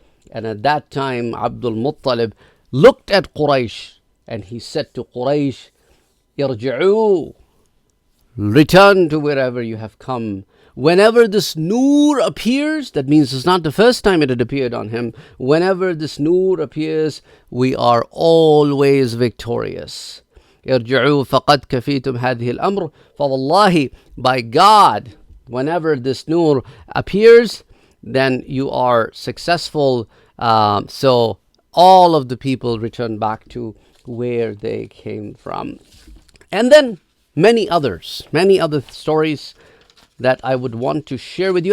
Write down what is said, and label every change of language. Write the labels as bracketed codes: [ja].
[en] And at that time, Abdul Muttalib looked at Quraysh, and he said to Quraysh, "Irji'u, return to wherever you have come. Whenever this nur appears," that means it's not the first time it had appeared on him, "whenever this nur appears, we are always victorious. [ar] ارجعوا فقد كفيتم هذه الأمر." [en] فوالله, by God, whenever this nur appears, then you are successful. So all of the people return back to where they came from. And then many other stories that I would want to share with you.